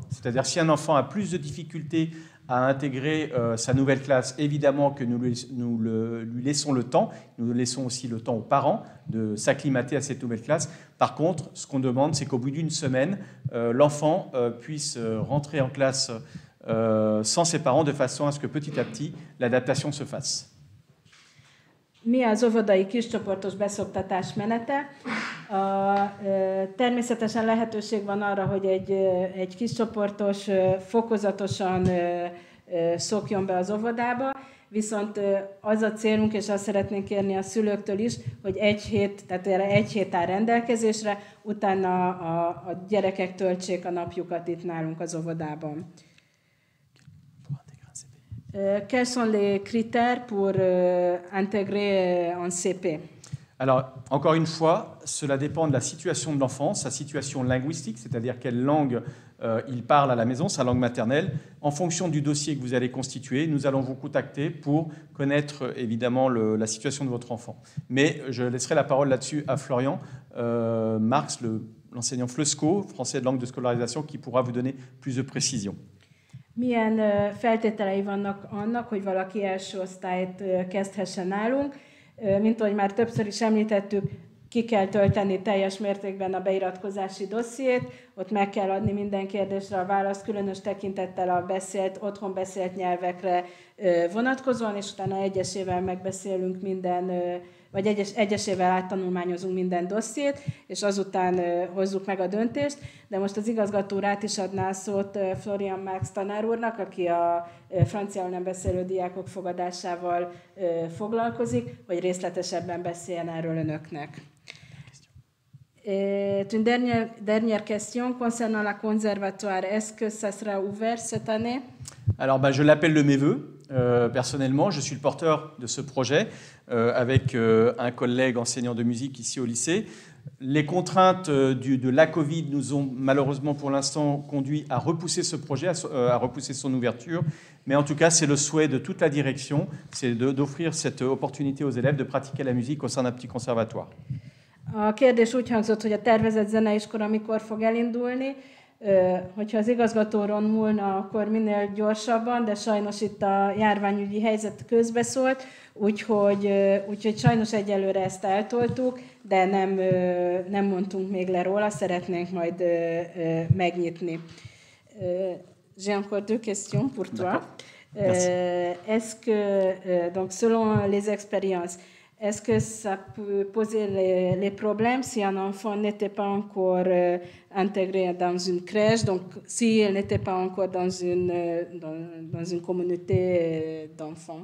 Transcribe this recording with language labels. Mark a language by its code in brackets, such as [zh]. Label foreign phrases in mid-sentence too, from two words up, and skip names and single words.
[fr] C'est-à-dire, si un enfant a plus de difficultés à intégrer sa nouvelle classe, évidemment que nous lui laissons le temps. Nous laissons aussi le temps aux parents de s'acclimater à cette nouvelle classe. Par contre, ce qu'on demande, c'est qu'au bout d'une semaine, l'enfant puisse rentrer en classe sans ses parents, de façon à ce que petit à petit, l'adaptation se fasse. [hu] Mi az óvodai kiscsoportos beszoktatás menete? Természetesen lehetőség van arra, hogy egy kiscsoportos fokozatosan szokjon be az óvodába, viszont az a célunk, és azt szeretnénk kérni a szülőktől is, hogy egy hét áll rendelkezésre, utána a gyerekek töltsék a napjukat itt nálunk az óvodában. [fr] Quels sont les critères pour intégrer un CP? Alors, encore une fois, cela dépend de la situation de l'enfant, sa situation linguistique, c'est-à-dire quelle langue il parle à la maison, sa langue maternelle. En fonction du dossier que vous allez constituer, nous allons vous contacter pour connaître évidemment la situation de votre enfant. Mais je laisserai la parole là-dessus à Florian Marx, l'enseignant FLESCO, français de langue de scolarisation, qui pourra vous donner plus de précision. [hu] Milyen feltételei vannak annak, hogy valaki első osztályt kezdhessen nálunk? Mint ahogy már többször is említettük, ki kell tölteni teljes mértékben a beiratkozási dossziét, ott meg kell adni minden kérdésre a választ, különös tekintettel a otthon beszélt nyelvekre vonatkozóan, és utána egyesével megbeszélünk vagy egyesével áttanulmányozunk minden dossziét, és azután hozzuk meg a döntést. De most az igazgató át is adná a szót Florian Marx tanár úrnak, aki a franciául nem beszélő diákok fogadásával foglalkozik, hogy részletesebben beszéljen erről önöknek. [fr] Une dernière question concernant la conservatoire. Est-ce que ça sera ouvert cette année? Alors, je l'appelle de mes vœux. Personnellement, je suis le porteur de ce projet avec un collègue enseignant de musique ici au lycée. Les contraintes de la Covid nous ont malheureusement pour l'instant conduit à repousser ce projet, à repousser son ouverture. Mais en tout cas, c'est le souhait de toute la direction, c'est d'offrir cette opportunité aux élèves de pratiquer la musique au sein d'un petit conservatoire. [hu] A kérdés úgy hangzott, hogy a tervezett zeneiskola mikor fog elindulni. Hogyha az igazgatóron múlna, akkor minél gyorsabban, de sajnos itt a járványügyi helyzet közbeszólt, úgyhogy sajnos egyelőre ezt eltoltuk, de nem mondtunk még le róla, szeretnénk majd megnyitni. [fr] J'ai encore deux questions pour toi. Est-ce que, donc selon les expériences, Est-ce que ça peut poser les problèmes si un enfant n'était pas encore intégré dans une crèche, donc s'il n'était pas encore dans une communauté d'enfants?